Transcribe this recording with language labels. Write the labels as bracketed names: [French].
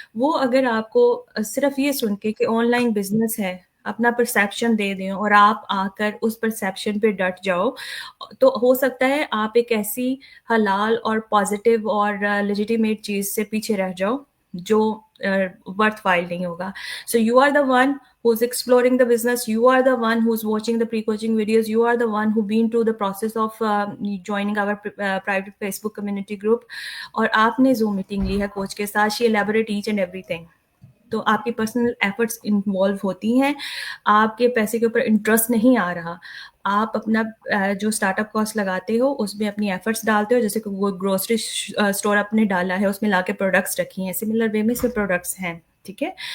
[Hindi] वो अगर आपको सिर्फ ये सुन के कि ऑनलाइन बिजनेस है अपना परसेप्शन दे दें और आप आकर उस परसेप्शन पे डट जाओ, तो हो सकता है आप एक ऐसी हलाल और पॉजिटिव और लेजिटिमेट चीज से पीछे रह जाओ जो वर्थ वाइल नहीं होगा। [English] so you are the one who's exploring the business, you are the one who's watching the pre-coaching videos, you are the one who been through the process of joining our private Facebook community group, [Hindi] और आपने Zoom meeting ली है coach के साथ, [English] she elaborate each and everything। [Hindi] तो आपकी personal efforts involve होती हैं, आपके पैसे के ऊपर इंटरेस्ट नहीं आ रहा, आप अपना जो स्टार्टअप कॉस्ट लगाते हो उसमें अपनी एफर्ट्स डालते हो। जैसे कि वो ग्रोसरी स्टोर आपने डाला है, उसमें लाके प्रोडक्ट्स रखी हैं, सिमिलर वे में इसमें प्रोडक्ट्स हैं, ठीक है।